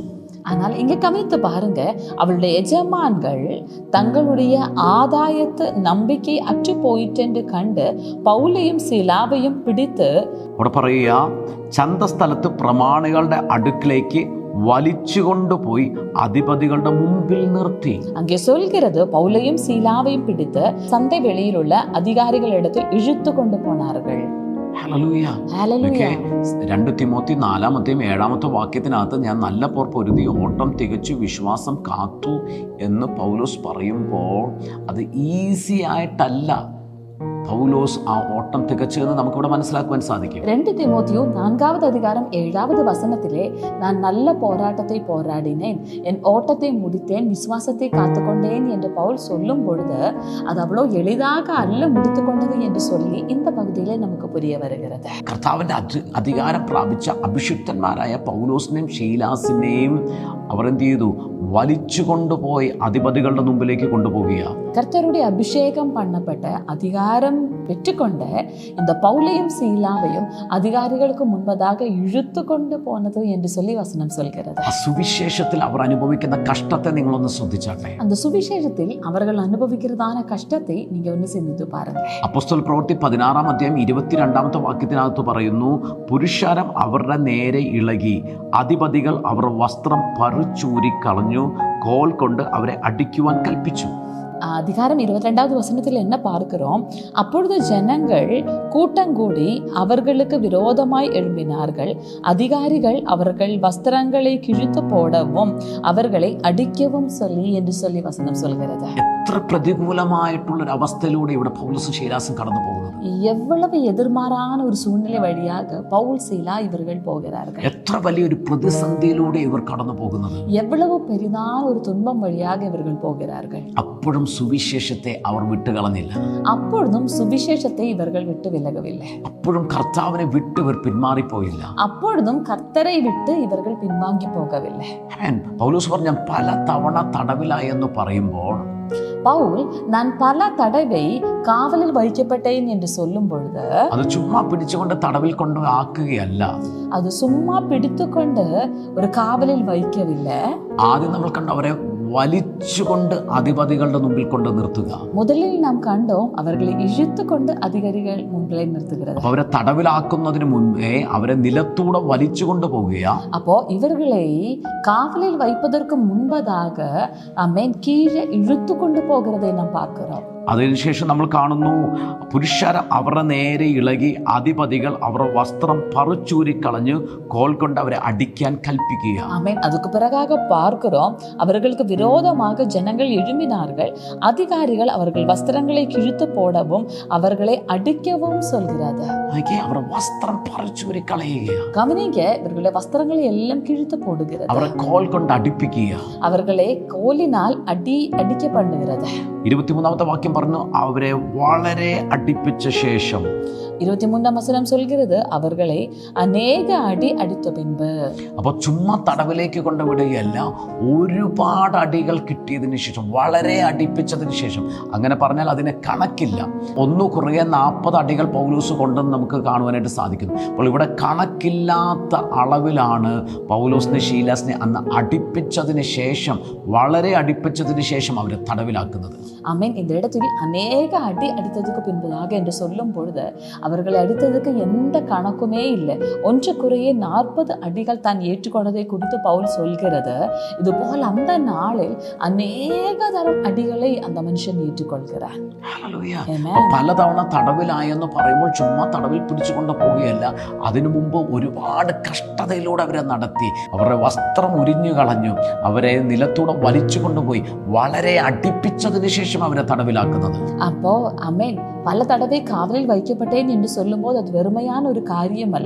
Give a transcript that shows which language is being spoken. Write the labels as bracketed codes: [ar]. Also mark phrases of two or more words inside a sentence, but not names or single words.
[ta] ஆனால் இங்க கவனித்து பாருங்க, அவளுடைய எஜமான்கள் தங்களுடைய ஆதாயத்து நம்பிக்கை அற்று போயிட்டென்று கண்டு பவுலையும் சீலாவையும் பிடித்து [ml] അവിടെ പറയുക, ചന്തസ്ഥലത്ത് പ്രമാണികളുടെ അടുക്കിലേക്ക് വലിച്ചുകൊണ്ടുപോയി അധിപതികളുടെ മുമ്പിൽ നിർത്തി. [ta] அங்கே சொல்கிறது, பவுலையும் சீலாவையும் பிடித்து சந்தை வெளியிலுள்ள அதிகாரிகளிடத்தில் இழுத்து கொண்டு போனார்கள். [ml] 2 തിമോത്തി 4-ാമത്തെയും 7-ാമത്തെ വാക്യത്തിനകത്ത് ഞാൻ നല്ല പോർ പൊരുതി ഓട്ടം തികച്ചു വിശ്വാസം കാത്തു എന്ന് പൗലോസ് പറയുമ്പോൾ അത് ഈസി ആയിട്ടല്ല പൗലോസ് ആ ഓട്ടം തികച്ചതെന്ന് നമുക്കിവിടെ മനസ്സിലാക്കുവാൻ സാധിക്കും. [ta] 2 தீமோத்தேயு 4வது அதிகாரம் 7வது வசனத்திலே நான் நல்ல போராட்டத்தை போராடினேன், என் ஓட்டத்தை முடித்தேன், விசுவாசத்தை காத்துக்கொண்டேன் என்று பவுல் சொல்லும் பொழுது அது அவ்வளோ எளிதாக அல்ல முடித்து கொண்டது என்று சொல்லி இந்த பகுதியிலே நமக்கு புரிய வருகிறது. [ml] കർത്താവിന്റെ അധികാരം പ്രാപിച്ച അഭിഷിക്തന്മാരായ പൗലോസിനെയും ശീലാസിനെയും അവർ എന്ത് ചെയ്തു? വലിച്ചു കൊണ്ടുപോയി അധിപതികളുടെ മുമ്പിലേക്ക് കൊണ്ടുപോകുക. [ta] கர்த்தருடைய அபிஷேகம் பண்ணப்பட்ட அதிகாரம் பெற்றுக்கொண்ட இந்த பவுலையும் சீலாவையும் அதிகாரிகளுக்கு முன்பதாக இழுத்து கொண்டு போனது என்று சொல்லி வசனம் சொல்கிறது. [ml] സുവിശേഷത്തിൽ അവർ അനുഭവിക്കുന്ന കഷ്ടത്തെ നിങ്ങളൊന്ന് ശ്രദ്ധിച്ചാട്ടെ. [ta] அந்த சுவிசேஷத்தில் அவர்கள் அனுபவிக்கிறதான கஷ்டத்தை நீங்க ஒன்று சிந்தித்து பாருங்க. [ml] അപ്പോസ്തല പ്രവൃത്തി 16-ാം അധ്യായം 22-ാമത്തെ വാക്യത്തിനകത്ത് പറയുന്നു, പുരുഷാരം അവരുടെ നേരെ ഇളകി, അധിപതികൾ അവർ വസ്ത്രം പറിച്ചൂരി കളഞ്ഞു, കോൽ കൊണ്ട് അവരെ അടിക്കുവാൻ കൽപ്പിച്ചു. [ta] அதிகாரம் 22வது வசனத்தில் என்ன பார்க்கிறோம்? அப்பொழுது ஜனங்கள் கூட்டங்கூடி அவர்களுக்கு விரோதமாய் எழும்பினார்கள். அதிகாரிகள் அவர்கள் வஸ்திரங்களை கிழித்து போடவும் அவர்களை அடிக்கவும் சொல்லி என்று சொல்லி வசனம் சொல்கிறது. [ml] എത്ര പ്രതികൂലമായിട്ടുള്ളൊരു അവസ്ഥയിലൂടെ ഇവിടെ പൗലോസും ശീലാസും കടന്നു പോകുന്നത്. [ta] எவ்வளவு எதிர்மாறான ஒரு சூழ்நிலை வழியாக பவுல் சீலா இவர்கள் போகிறார்கள். [ml] എത്ര വലിയൊരു പ്രതിസന്ധിയിലൂടെ ഇവർ കടന്നു പോകുന്നത്. [ta] எவ்வளவு பெரிதான ஒரு துன்பம் வழியாக இவர்கள் போகிறார்கள். [ml] അപ്പോഴും സുവിശേഷത്തെ അവർ വിട്ടുകളഞ്ഞില്ല. [ta] அப்பொழுதும் சுவிசேஷத்தை இவர்கள் விட்டு விலகவில்லை. [ml] അപ്പോഴും കർത്താവിനെ വിട്ട് ഇവർ പിന്മാറിപ്പോയില്ല. [ta] அப்பொழுதும் கர்த்தரை விட்டு இவர்கள் பின்வாங்கி போகவில்லை. [ml] പൗലോസ് പറഞ്ഞ പല തവണ തടവിലായി എന്ന് പറയുമ്പോൾ [ta] பவுல் நான் பல தடவை காவலில் வைக்கப்பட்டேன் என்று சொல்லும் பொழுது [ml] അത് ചുമ്മാ പിടിച്ചുകൊണ്ട് തടവിൽ കൊണ്ട് ആക്കുകയല്ല. [ta] அது சும்மா பிடித்துக்கொண்டு ஒரு காவலில் வைக்கவில்லை. [ml] ആദ്യം നമ്മൾ കണ്ട അവരെ വലിച്ചുകൊണ്ട് അധിപതികളുടെ മുമ്പിൽ കൊണ്ട് നിർത്തുക. [ta] முதலில் நாம் கண்டோம் அவர்களை இழுத்து கொண்டு அதிகாரிகள் முன்பே நிறுத்துகிறது. [ml] അവരെ തടവിലാക്കുന്നതിന് മുൻപേ അവരെ നിലത്തൂടെ വലിച്ചുകൊണ്ട് പോവുക. [ta] அப்போ இவர்களை காவலில் வைப்பதற்கு முன்பதாக அமேன் கீழே இழுத்து கொண்டு போகிறதை நாம் பார்க்கிறோம். [ml] അതിനുശേഷം നമ്മൾ കാണുന്നു, പുരുഷർ അവരുടെ നേരെ ഇളകി അധിപതികൾ അവരുടെ വസ്ത്രം പറിച്ചൂരിക്കളഞ്ഞ് കോൽ കൊണ്ട് അവരെ അടിക്കാൻ കൽപ്പിക്കുക. [ta] ஆமென். அதுக்கு பிறகாக பார்க்கிறோம், அவர்களுக்கு விரோதமாக ஜனங்கள் எழும்பினார்கள். அதிகாரிகள் அவர்கள் வஸ்திரங்களை கிழித்து போடவும் அவர்களை அடிக்கவும் சொல்கிறது. [ml] അവരുടെ വസ്ത്രം പറിച്ചൂരിക്കളയുക. [ta] கவனிங்க, இவர்களுடைய வஸ்திரங்களை எல்லாம் கிழித்து போடுகிறது. [ml] അവരെ കോൽ കൊണ്ട് അടിപ്പിക്കുക. [ta] அவர்களை கோலினால் அடிக்க பண்ணுகிறது. [ml] 23-ാമത്തെ വാക്യം പറഞ്ഞു, അവരെ വളരെ അടിപ്പിച്ച ശേഷം. [ta] 23ஆம் வசனம் சொல்கிறது, அவர்களை அநேக அடி அடித்த பின்பு. [ml] അപ്പോൾ ചുമ്മാ തടവിലേക്ക് കൊണ്ടുവിടുകയല്ല, ഒരുപാട് അടികൾ കിട്ടിയതിന് ശേഷം, വളരെ അടിപ്പിച്ചതിന് ശേഷം. അങ്ങനെ പറഞ്ഞാൽ അതിന് കണക്കില്ല. 1 അടികൾ പൗലോസ് കൊണ്ടെന്ന് നമുക്ക് കാണുവാനായിട്ട് സാധിക്കുന്നു. അപ്പോൾ ഇവിടെ കണക്കില്ലാത്ത അളവിലാണ് പൗലോസിനെ ശീലാസിനെ അന്ന് അടിപ്പിച്ചതിന് ശേഷം, വളരെ അടിപ്പിച്ചതിന് ശേഷം അവരെ തടവിലാക്കുന്നത്. [ta] ஆமென். இந்த இடத்தில் அநேக அடி அடித்ததுக்கு பின்பதாக என்று சொல்லும் பொழுது அவர்களை அடித்ததுக்கு எந்த கணக்குமே இல்லை. ஒன்று குறைய 40 அடிகள் தான் ஏற்றுக்கொண்டதை குறித்து பவுல் சொல்கிறது. இது போல் அந்த நாளில் அநேக தரம் அடிகளை அந்த மனுஷன் ஏற்றுக்கொள்கிறார். [ml] പലതവണ തടവിലായെന്ന് പറയുമ്പോൾ ചുമ്മാ തടവിൽ പിടിച്ചുകൊണ്ട് പോവുകയല്ല, അതിനു മുമ്പ് ഒരുപാട് കഷ്ടതയിലൂടെ അവരെ നടത്തി, അവരുടെ വസ്ത്രം ഉരിഞ്ഞു കളഞ്ഞു, അവരെ നിലത്തൂടെ വലിച്ചു കൊണ്ടുപോയി വളരെ അടിപ്പിച്ചതിന് ശേഷം അവരെ തടവിലാക്കുന്നത്. [ta] அப்போ அமேன், பல தடவை காவலில் வைக்கப்பட்டேன் என்று சொல்லும்போது அது வெறுமையான ஒரு காரியம் அல்ல.